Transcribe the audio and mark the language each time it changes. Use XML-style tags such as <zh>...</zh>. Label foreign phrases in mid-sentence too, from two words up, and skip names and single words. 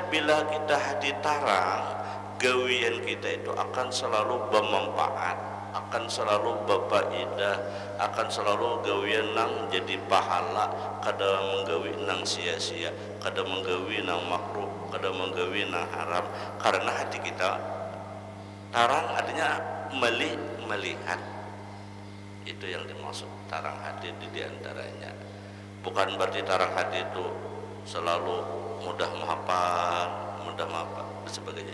<bjn>Bila kita hati tarang, gawian kita itu akan selalu bermanfaat, akan selalu berfaedah, akan selalu gawian nang jadi pahala, kada menggawi nang sia-sia, kada menggawi nang makruh, kada menggawi nang haram.</bjn> <id>Karena hati kita tarang, artinya melihat. Itu yang dimaksud tarang hati di antaranya. Bukan berarti tarang hati itu selalu mudah menghafal dan sebagainya.</id>